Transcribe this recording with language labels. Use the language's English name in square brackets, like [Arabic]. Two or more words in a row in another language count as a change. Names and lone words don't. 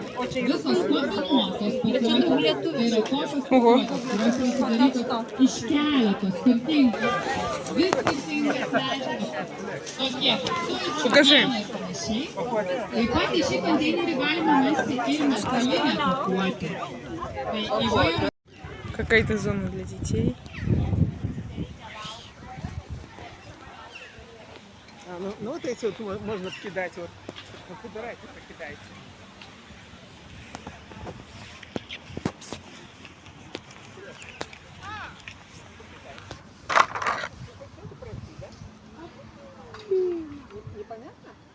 [Lithuanian] Visos kombinuotos pakuotės, tai yra tokios pakuotės, kurios yra sudarytos iš keletos skirtingų, vis skirtingas medžiagas, tokie sulčių ir panašiai. Taip pat į šį konteinerį galima mesti ir metalinę pakuotę. [Russian] Какая-то зона для детей. Ну вот эти вот можно кидать, вот собирайте, покидайте. Непонятно?